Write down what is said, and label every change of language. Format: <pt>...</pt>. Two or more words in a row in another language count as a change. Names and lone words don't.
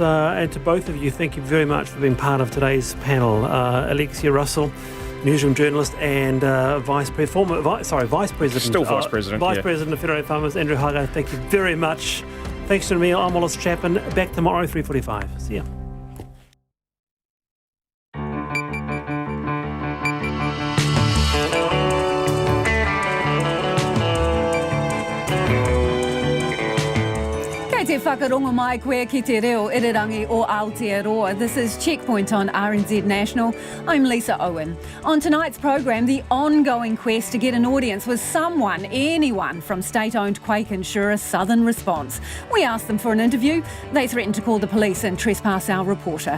<en>And to both of you, thank you very much for being part of today's panel. Alexia Russell, newsroom journalist and Vice President. Still Vice President. Vice President of Federated Farmers, Andrew Hoggard, thank you very much. Thanks to me, I'm Wallace Chapman. Back tomorrow, 3:45. See ya.</en> <mi>Te whakarongo mai koe ki te reo irirangi o Aotearoa.</mi> <en>This is Checkpoint on RNZ National. I'm Lisa Owen. On tonight's program, the ongoing quest to get an audience with anyone from state-owned Quake insurer Southern Response. We asked them for an interview. They threatened to call the police and trespass our reporter.</en>